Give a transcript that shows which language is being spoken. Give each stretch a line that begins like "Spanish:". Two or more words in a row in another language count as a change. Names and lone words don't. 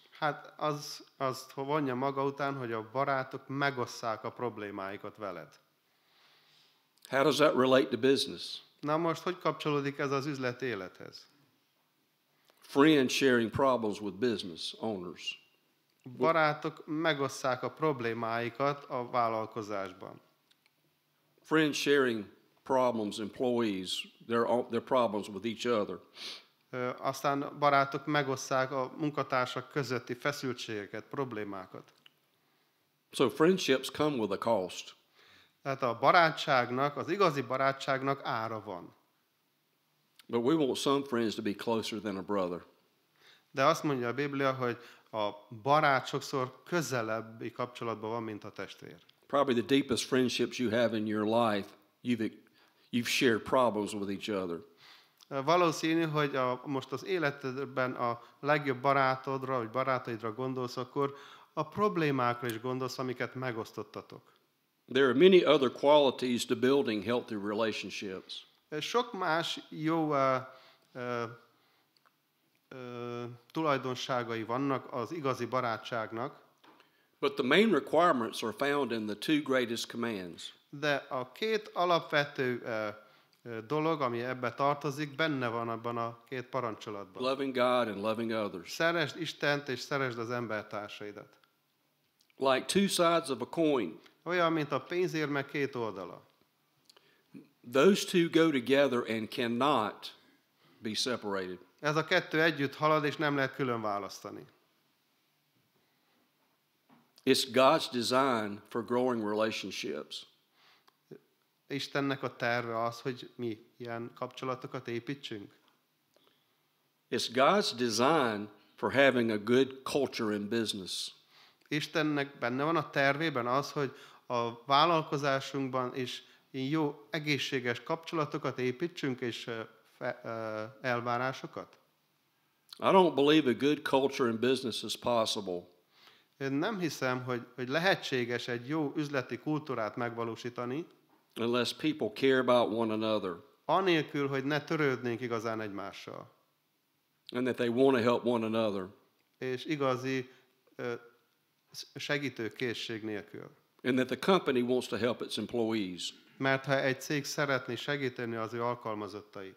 Hungarian: Hát azt vonja maga után, hogy a barátok megosszák a problémáikat veled.
English: How does that relate to business?
Hungarian: Na most, hogy kapcsolódik ez az üzleti élethez?
English: Friends sharing problems with business owners.
Hungarian: Barátok megosszák a problémáikat a vállalkozásban.
English: Friends sharing problems, employees, their problems with each other.
Hungarian: Aztán barátok megosszák a munkatársak közötti feszültségeket, problémákat.
English: So friendships come with a cost.
Hungarian: Tehát a barátságnak, az igazi barátságnak ára van.
English: But we want some friends to be closer than a brother.
Hungarian: De azt mondja a Biblia, hogy a barát sokszor közelebbi kapcsolatban van, mint a testvér.
English: Probably the deepest friendships you have in your life, you've shared problems with each other.
Hungarian: Valószínű, hogy most az életedben a legjobb barátodra, vagy barátaidra gondolsz, akkor a problémákra is gondolsz, amiket megosztottatok.
English: There are many other qualities to building healthy relationships.
Hungarian: Sok más jó tulajdonságai vannak az igazi barátságnak,
English: But the main requirements are found in the two greatest commands.
Hungarian: de a két alapvető dolog, ami ebbe tartozik, benne van abban a két parancsolatban.
English: Loving God and loving others.
Hungarian: Szeresd Istent és szeresd az embertársaidat.
English: Like two sides of a coin.
Hungarian: Olyan, mint a pénzérme két oldala.
English: Those two go together and cannot be separated.
Hungarian: Ez a kettő együtt halad, és nem lehet külön választani.
English: It's God's design for growing relationships.
Hungarian: Istennek a terve az, hogy mi ilyen kapcsolatokat építsünk.
English: It's God's design for having a good culture in business.
Hungarian: Istennek benne van a tervében az, hogy a vállalkozásunkban is jó, egészséges kapcsolatokat építsünk, és elvárásokat.
English: I don't believe a good culture in business is possible
Hungarian: Én nem hiszem, hogy lehetséges egy jó üzleti kultúrát megvalósítani,
English: unless people care about one another
Hungarian: anélkül, hogy ne törődnénk igazán egymással.
English: and that they want to help one another.
Hungarian: És igazi segítőkészség nélkül.
English: And that the company wants to help its employees.
Hungarian: Mert ha egy cég szeretné segíteni az ő alkalmazottait,